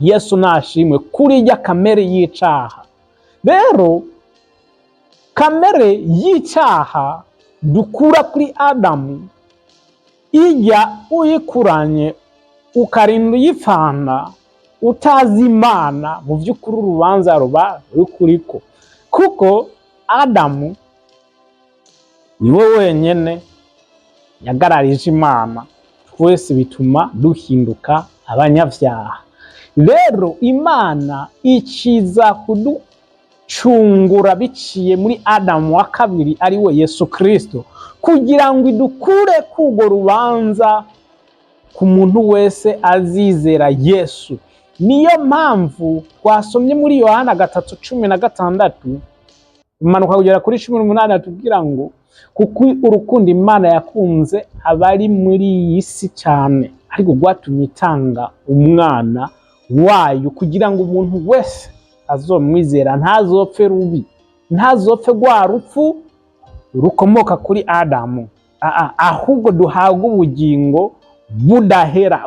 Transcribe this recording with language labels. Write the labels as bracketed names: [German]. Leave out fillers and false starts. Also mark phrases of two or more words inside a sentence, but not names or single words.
[Rundi] Yesu nashimwe, kuri irya kamere y'icaha. Rero kamere y'icaha dukura kuri Adamu, ijya uyikuranye ukarinda uyipfana utazi Imana, mu by'ukuri urubanza ruba rukuriko, kuko Adamu niwe wenyene yagararije Imana, twese bituma duhinduka abanyavyaha. Rero Imana ikiza kuducungura biciye muri Adamu wa kabiri, ari we Yesu Kristo, kugira ngo idukure kugo rubanza ku muntu wese azizera Yesu. Niyo mpamvu twasomye muri Yohana 3:16 imanuka kugera kuri 18 atubwira ngo kuko urukundo Imana yakunze abari muri iyi si cyane, ariko rwatumye itanga umwana wayo kugira ngo umuntu wese azomwizera ntazopfe rubi, ntazopfe rwa rupfu rukomoka kuri Adamu, ahubwo duhabwa ubugingo budahera.